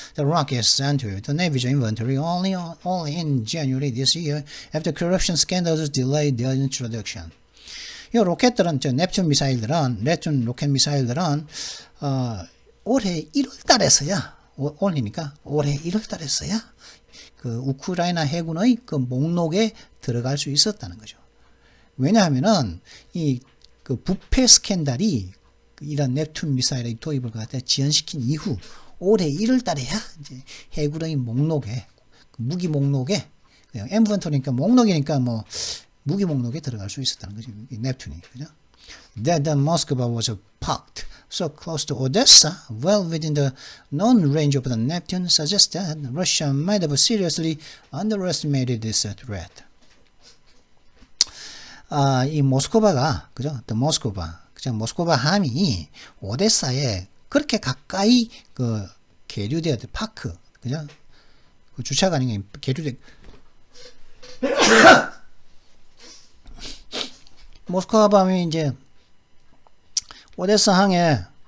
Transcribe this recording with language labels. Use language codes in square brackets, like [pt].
[en] The rocket entered the Navy's inventory only in January this year after corruption scandals delayed their introduction. [ko] 이 로켓들은 넵튠 로켓 미사일들은 올해 1월 달에서야 올해니까 올해 1월 달에서야 그 우크라이나 해군의 그 목록에 들어갈 수 있었다는 거죠. 왜냐하면은 그 부패 스캔들이 이런 넵튠 미사일의 도입을 갖다 지연시킨 이후 올해 1월 달에야 이제 해군의 목록에 무기 목록에 인벤토리니까 목록이니까 뭐 무기 목록에 들어갈 수 있었다는 거죠. 이 넵튠이. 그죠? [en] That the Moskva was parked so close to Odessa, well within the known range of the Neptune, suggests that Russia might have seriously underestimated this threat. [ko] 이 모스크바가, 그죠? [en] The Moskva, [ko] 그죠? 모스크바 함이 오데사에 그렇게 가까이 그 계류되어 파크, 그죠? 그 주차가 아닌 게 계류돼. 모스크바 밤이 이제 오데사 항에